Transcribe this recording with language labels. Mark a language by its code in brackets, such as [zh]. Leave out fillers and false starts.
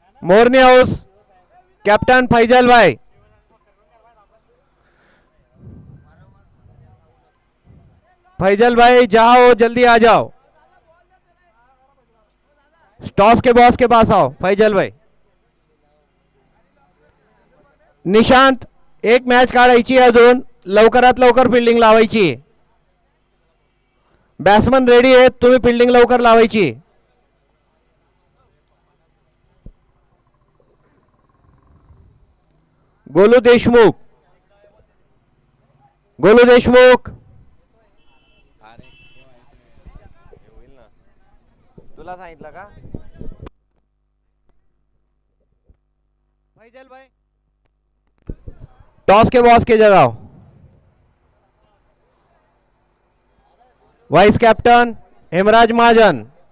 [hi] मोरनी house captain Faizal भाई। फैजल भाई जहाँ हो जल्दी आ जाओ। टॉस के बॉस के पास आओ फैजल भाई. [mr] निशांत, एक मॅच काढायची अजून, लवकरात लवकर फिल्डिंग लावायची. बॅट्समन रेडी आहेत, तुम्ही फिल्डिंग लवकर लावायची. गोलू देशमुख, गोलू देशमुख. तुला सांगितलं का फैजल भाई? [hi] टॉस के बॉस के जगह वाइस कैप्टन हेमराज महाजन.